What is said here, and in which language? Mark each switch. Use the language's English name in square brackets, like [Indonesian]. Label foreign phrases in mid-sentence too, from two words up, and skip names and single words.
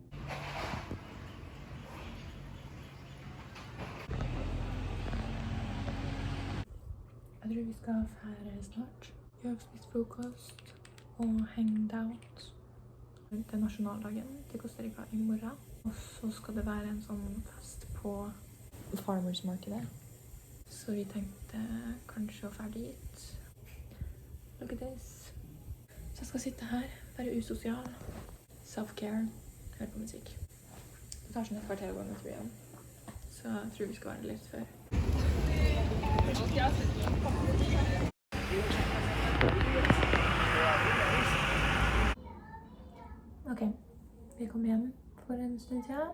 [Norwegian] Jeg tror vi skal fære snart. Vi har spist frokost og [English] hanged out. [Norwegian] Det er nasjonaldagen til Costa Rica i morgen. Og så skal det være en sånn fest på farmers-markedet. Så vi tenkte kanskje å fære dit. [English] Look at this. [Norwegian] Så jeg skal sitte her, være usosial. Self-care. Høre på musikk. Det tar sånn et kvarter å gå med tur igjen. Så jeg tror vi skal være litt før. Ok, vi kom hjem for en stund siden.